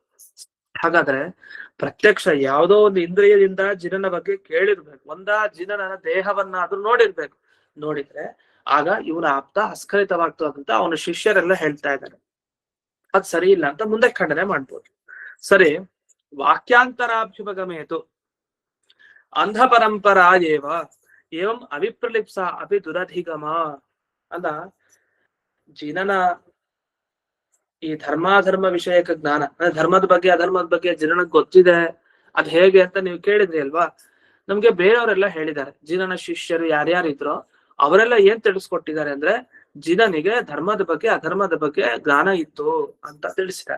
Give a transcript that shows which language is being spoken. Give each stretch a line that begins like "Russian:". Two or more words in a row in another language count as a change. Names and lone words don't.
Kannada: ಹಾಗಾದ್ರೆ ಪ್ರತ್ಯಕ್ಷ ಯಾವುದೋ ಒಂದು ಇಂದ್ರಿಯದಿಂದ ಜಿನನ ಬಗ್ಗೆ ಕೇಳಿರ್ಬೇಕು. ಜಿನನ ದೇಹವನ್ನ ಅದು ನೋಡಿರ್ಬೇಕು. ನೋಡಿದ್ರೆ ಆಗ ಇವನ ಆಪ್ತ ಅಸ್ಖಲಿತವಾಗ್ತದಂತ ಅವನ ಶಿಷ್ಯರೆಲ್ಲ ಹೇಳ್ತಾ ಇದ್ದಾರೆ. ಅದ್ ಸರಿ ಇಲ್ಲ ಅಂತ ಮುಂದೆ ಖಂಡನೆ ಮಾಡ್ಬೋದು. ಸರಿ,
Sanskrit: ವಾಕ್ಯಾಂತರಾಭ್ಯುಪಗಮೇತು ಅಂಧ ಪರಂಪರಾ ಏವಂ ಅವಿಪ್ರಲಿಪ್ಸ ಅಪಿ ದುರಧಿಗಮ
Kannada: ಅಲ್ಲ. ಜಿನನ ಈ ಧರ್ಮಾಧರ್ಮ ವಿಷಯಕ ಜ್ಞಾನ, ಧರ್ಮದ ಬಗ್ಗೆ ಅಧರ್ಮದ ಬಗ್ಗೆ ಜಿನನಗ್ ಗೊತ್ತಿದೆ. ಅದ್ ಹೇಗೆ ಅಂತ ನೀವು ಕೇಳಿದ್ರಿ ಅಲ್ವಾ? ನಮ್ಗೆ ಬೇರೆಯವರೆಲ್ಲ ಹೇಳಿದ್ದಾರೆ. ಜಿನನ ಶಿಷ್ಯರು ಯಾರ್ಯಾರಿದ್ರೋ ಅವರೆಲ್ಲ ಏನ್ ತಿಳಿಸ್ಕೊಟ್ಟಿದ್ದಾರೆ ಅಂದ್ರೆ ಜಿನನಿಗೆ ಧರ್ಮದ ಬಗ್ಗೆ ಅಧರ್ಮದ ಬಗ್ಗೆ ಜ್ಞಾನ ಇತ್ತು ಅಂತ ತಿಳಿಸಿದ್ದಾರೆ.